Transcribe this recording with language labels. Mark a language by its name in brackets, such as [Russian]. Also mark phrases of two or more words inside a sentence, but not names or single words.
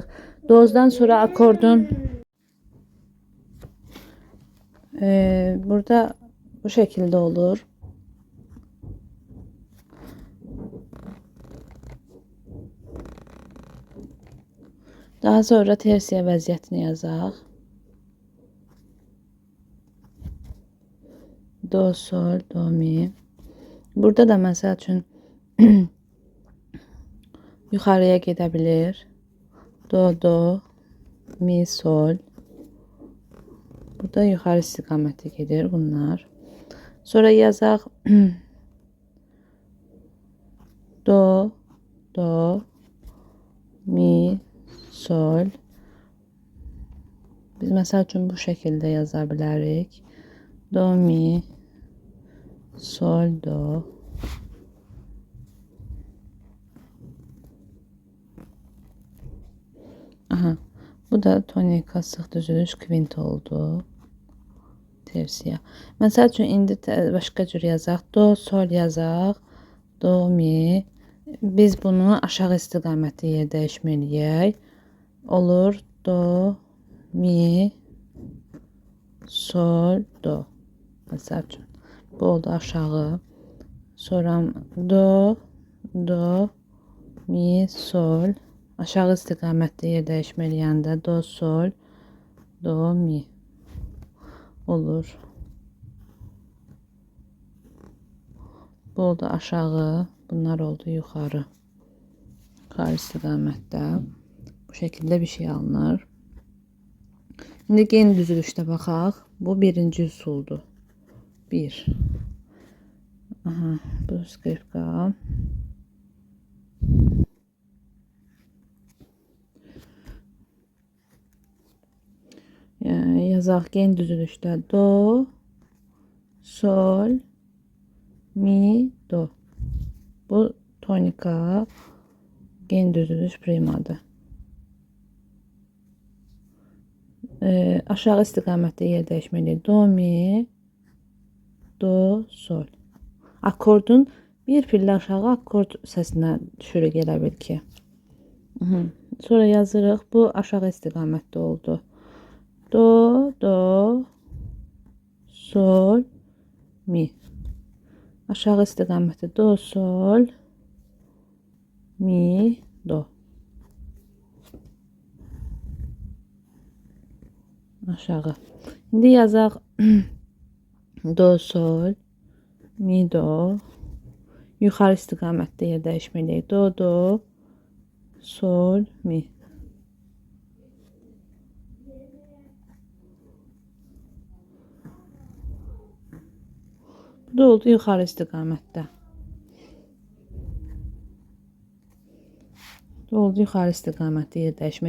[Azerbaijani] Dozdan sonra akordun burada bu şəkildə olur. Daha sonra tersiya vəziyyətini yazaq. Do, sol, do, mi. Burada da məsəl üçün yuxarıya gedə bilir. Do, do, mi, sol. Burada yuxarı istiqamətə gedir bunlar. Sonra yazaq do, do, mi, sol. Biz məsəl üçün bu şəkildə yaza bilərik. Do, mi, sol, do. Aha, bu da tonika, sıx düzülüş kvint oldu. Tersiya. Məsəl üçün indi başqa cür yazaq. Do, sol yazaq. Do, mi. Biz bunu aşağı istiqamətdə yer dəyişməliyik. Olur. Do, mi, sol, do. Məsəl üçün. Bu oldu aşağı. Sonra do, do, mi, sol. Aşağı istiqamətdə yer dəyişməliyəndə do, sol, do, mi. Olur. Bu oldu aşağı. Bunlar oldu yuxarı. Yuxarı istiqamətdə. Bu şəkildə bir şey alınır. İndi gen düzülüşdə baxaq. Bu birinci üsuldur. 1. Aha, bu skripka. Yazaq gen düzülüşdə do, sol, mi, do. Bu tonika, gen düzülüş primadır. Aşağı istiqamətdə yer dəyişməliyik. Do, mi, do, sol. Akordun bir pillə aşağı akord səsinə düşürük elə bil ki. Sonra yazırıq. Bu aşağı istiqamətdə oldu. Do, do, sol, mi. Aşağı istiqamətdə do, sol, mi, do. Aşağı. İndi yazaq do, sol, mi, do. Yuxarı istiqamətdə yer dəyişməliyik. Do, do, sol, mi. Bu da oldu yuxarı istiqamətdə. Oldu yuxarı istiqamətdə yer dəyişmə.